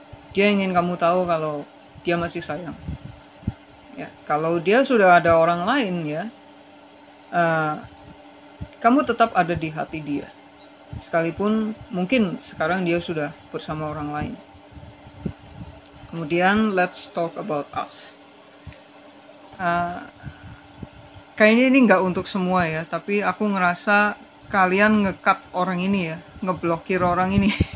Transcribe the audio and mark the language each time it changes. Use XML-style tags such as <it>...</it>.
<id>Dia ingin kamu tahu kalau dia masih sayang. Ya, kalau dia sudah ada orang lain ya, kamu tetap ada di hati dia. Sekalipun mungkin sekarang dia sudah bersama orang lain. Kemudian</id> <en>let's talk about us.</en> <id>Kayaknya ini nggak untuk semua ya, tapi aku ngerasa kalian nge-cut orang ini ya, ngeblokir orang ini.</id>